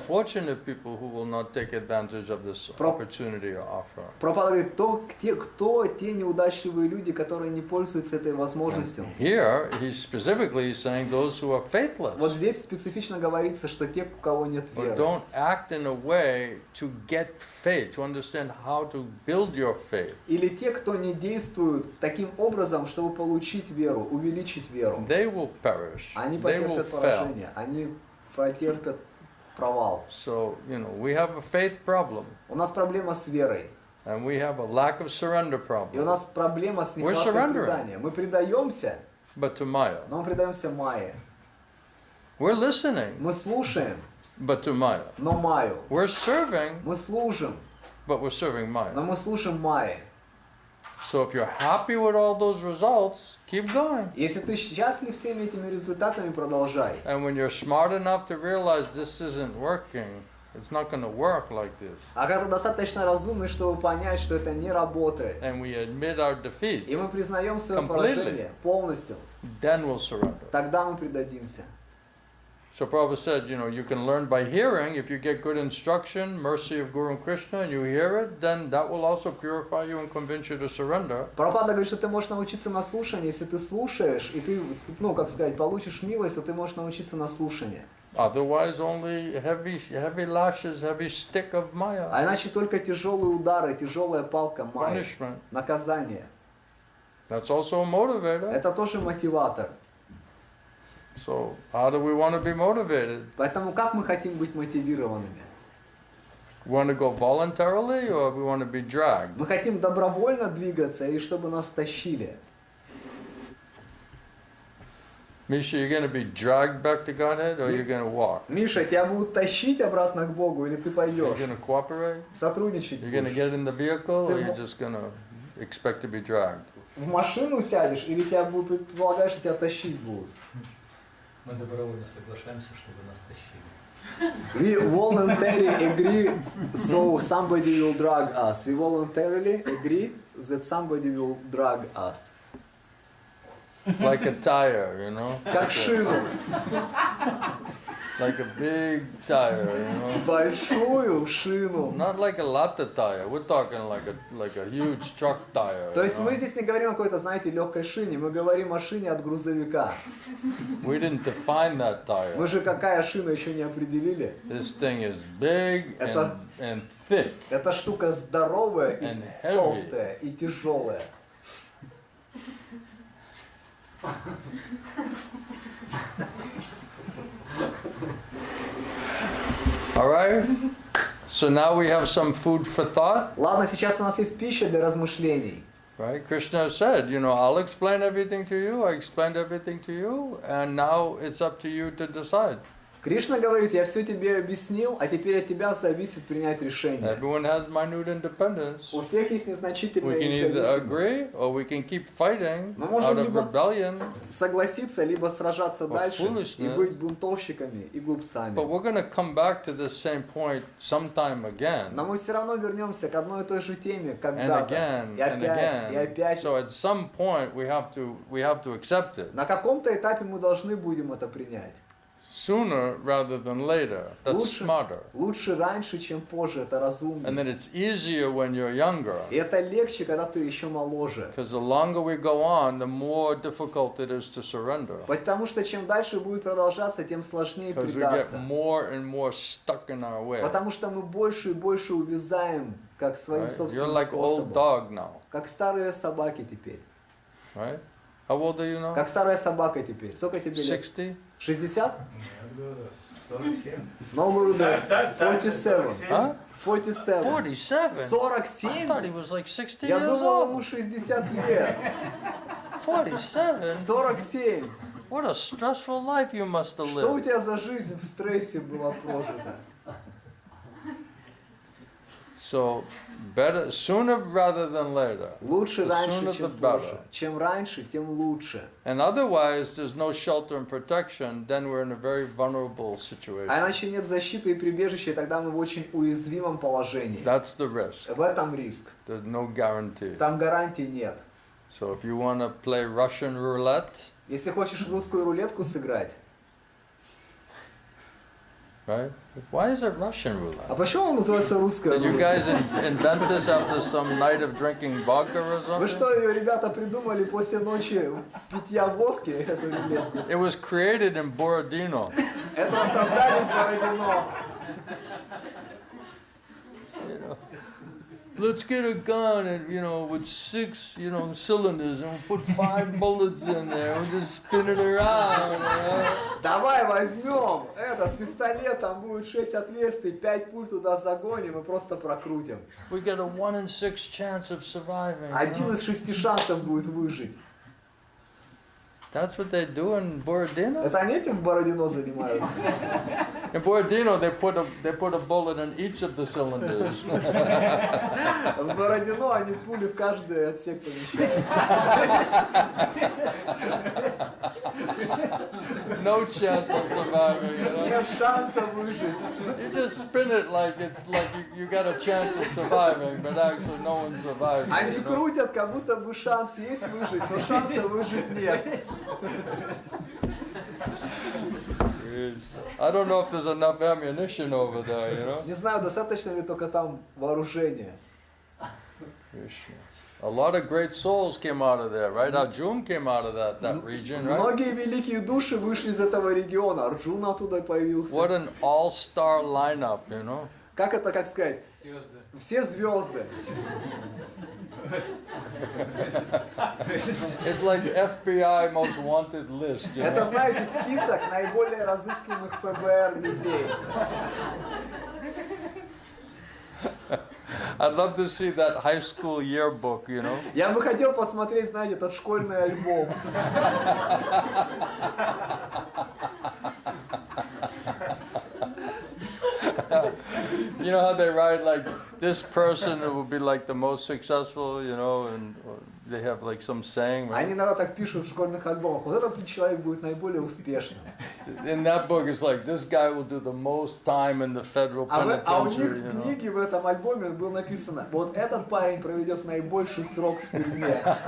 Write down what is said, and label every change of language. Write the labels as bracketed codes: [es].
[en] unfortunate people who will not take advantage of this opportunity or offer? [ru] Прабхупада говорит, кто те неудачливые люди, которые не пользуются этой возможностью. [en] Here, he's specifically saying those who are faithless, [ru] Вот здесь специфично говорится, что те, у кого нет [en] who [ru] веры. [en] don't act in a way to get faith, to understand how to build your faith. [ru] Или те, кто не действуют таким образом, чтобы получить веру, увеличить веру. [en] They will perish. [ru] Они [en] They will [ru] потерпят [en] fail. [ru] поражение, они потерпят провал. [en] So, we have a faith problem, [ru] У нас проблема с верой. [en] and we have a lack of surrender [ru] И у [en] problem. [ru] нас проблема с [en] We're [ru] нехваткой [en] surrendering. [ru] предания. Мы предаемся, [en] But to Maya. [ru] но мы предаемся Майе. [en] We're listening, [ru] Мы слушаем, [en] but to Maya. [ru] но Майю. [en] We're serving, [ru] Мы служим, [en] but we're serving Maya. [ru] но мы слушаем Майи. [en] So if you're happy with all those results, keep going. [ru] Если ты счастлив всеми этими результатами, продолжай. [en] And when you're smart enough to realize this isn't working, it's not going to work like this, [ru] А когда ты достаточно разумный, чтобы понять, что это не работает, [en] and we admit our [ru] и [en] defeat, [ru] мы признаем свое [en] Completely. [ru] поражение полностью, [en] then we'll surrender. [ru] тогда мы предадимся. [en] So Prabhupada said, you can learn by hearing. If you get good instruction, mercy of Guru and Krishna, and you hear it, then that will also purify you and convince you to surrender. [ru] Прабхупада говорит, что ты можешь научиться на слушании, если ты слушаешь, и ты, получишь милость, то ты можешь научиться на слушании. [en] Otherwise, only heavy lashes, heavy stick of Maya, [ru] А иначе только тяжелые удары, тяжелая палка майя, [en] punishment. [ru] наказание. [en] That's also a motivator. [ru] Это тоже мотиватор. [en] So how do we want to be motivated? [ru] Поэтому как мы хотим быть мотивированными? [en] We want to go voluntarily or we want to be dragged? [ru] Мы хотим добровольно двигаться или чтобы нас тащили? [en] Misha, you're going to be dragged back to Godhead or you're going to walk? [ru] Миша, тебя будут тащить обратно к Богу или ты [en] You're [ru] пойдешь? [en] going to cooperate? [ru] Сотрудничать [en] You're going to [ru] будешь? [en] get in the vehicle or you're just going to expect to be dragged? [ru] В машину сядешь или тебя будут, предполагаешь, что тебя тащить будут? Мы добровольно соглашаемся, чтобы нас тащили. [en] We voluntarily agree, so somebody will drag us. We voluntarily agree that somebody will drag us. Like a tire, you know? [ru] Как шину. [en] Like a big tire, you know? [ru] Большую шину. [en] Not like a latte tire. We're talking like a huge truck tire. [ru] То [en] you [ru] есть [en] know? [ru] мы здесь не говорим о какой-то, знаете, легкой шине, мы говорим о шине от грузовика. [en] We didn't define that tire. [ru] Мы же какая шина еще не определили. [en] This thing is big [ru] Это- [en] and thick. [ru] Эта штука здоровая [en] And [ru] и [en] heavy. [ru] толстая и тяжелая. [en] All right? So now we have some food for thought, [ru] Ладно, сейчас у нас есть пища для размышлений. [en] right? Krishna said, you know, I'll explain everything to you, I explained everything to you, and now it's up to you to decide. [ru] Кришна говорит, я все тебе объяснил, а теперь от тебя зависит принять решение. [en] Everyone has minute independence. [ru] У всех есть [en] We [ru] незначительная [en] can either [ru] независимость. [en] agree or we can keep fighting [ru] Мы можем [en] out of [ru] либо [en] rebellion, [ru] согласиться, либо сражаться [en] Or [ru] дальше [en] foolishness. [ru] и быть бунтовщиками и [en] but [ru] глупцами. [en] we're going to come back to this same point sometime again. [ru] Но мы все равно вернемся к одной и той же теме, [en] And [ru] когда-то. [en] again, [ru] И [en] and [ru] опять, и [en] again. [ru] опять. [en] So at some point we have to accept it. [ru] На каком-то этапе мы должны будем это принять. [en] Sooner rather than later. That's [ru] Лучше, [en] smarter. [ru] лучше раньше, чем позже, это [en] And [ru] разумнее. [en] then it's easier when you're younger. [ru] И это легче, когда ты еще моложе. [en] Because the longer we go on, the more difficult it is to surrender. [ru] Потому что чем дальше будет продолжаться, тем сложнее [en] Because we get [ru] предаться. [en] more and more stuck in our way. [ru] Потому что мы больше и больше увязаем, как своим [en] Right? You're [ru] собственным [en] like old [ru] способом. [en] dog now. [ru] Как старые собаки теперь. [en] Right? How old are you now? [ru] Как старая собака теперь. Сколько тебе лет? 60? 60? 47. [en] No, more than 47. Huh? 47. 47? I 47? thought he was like 60 [ru] Я [en] years [ru] думал, [en] old. [ru] ему 60 лет. 47? 47. [en] What a stressful life you must have [ru] Что у [en] lived. [ru] тебя за жизнь в стрессе была прожита? [en] So, better sooner rather than later. [ru] Лучше [en] The [ru] раньше, [en] sooner the [ru] чем [en] better. [ru] позже. Чем раньше, тем лучше. [en] And otherwise, there's no shelter and protection, then we're in a very vulnerable [ru] А [en] situation. [ru] иначе нет защиты и прибежища, и тогда мы в очень уязвимом положении. [en] That's the risk. [ru] В этом риск. [en] There's no guarantee. [ru] Там гарантий нет. [en] So if you want to play Russian roulette, [ru] Если хочешь в русскую рулетку сыграть, [en] right? Why is it Russian [ru] а [en] roulette? [ru] почему он называется русская [en] Did you [ru] рулетка? [en] guys invent this after some night of drinking vodka or [ru] Вы [en] something? [ru] что, ее, ребята, придумали после ночи питья водки, эту рулетку? [en] It was created in Borodino. [ru] Это создали в Бородино. [en] Let's get a gun and, you know, with 6, you know, cylinders and we'll put 5 bullets in there. We'll just spin it around, you know? [ru] Давай возьмем этот пистолет, там будет 6 отверстий, 5 пуль туда загоним и просто прокрутим. [en] We get a 1 in 6 chance of surviving. You [ru] Один [en] know? [ru] из 6 шансов будет выжить. [en] That's what they do in Borodino? [ru] Это они этим в Бородино занимаются? [en] In Borodino, they put a bullet in each of the cylinders. [ru] В Бородино они пули в каждый отсек помещают. [en] No chance of surviving, you know? [ru] Нет шанса выжить. [en] You just spin it like it's like you got a chance of surviving, but actually no one survives. [ru] Они [en] You know? [ru] крутят, как будто бы шанс есть выжить, но шанса выжить нет. [en] I don't know if there's enough ammunition over there, you know? [ru] Не знаю, достаточно ли только там вооружения. [en] A lot of great souls came out of there, right? Arjuna came out of that region, right? [ru] Многие великие души вышли из этого региона. Арджуна оттуда появился. [en] What an all-star lineup, you know? [ru] Как это, как сказать? Все звезды. [en] It's like FBI most wanted list, you [ru] Это, [en] know? [ru] знаете, список наиболее разыскиваемых ФБР людей. [en] I'd love to see that high school yearbook, you know. [ru] Я бы хотел посмотреть, знаете, этот школьный альбом. [en] You know how they write like this person will be like the most successful, you know, and they have like some saying, right? [ru] Они иногда так пишут в школьных альбомах. Вот этот человек будет наиболее успешным. [en] In that book, it's like this guy will do the most time in the federal [ru] А у них [en] penitentiary, [ru] в [en] you know. [ru] книге, в этом альбоме было написано, вот этот парень проведет наибольший срок в тюрьме.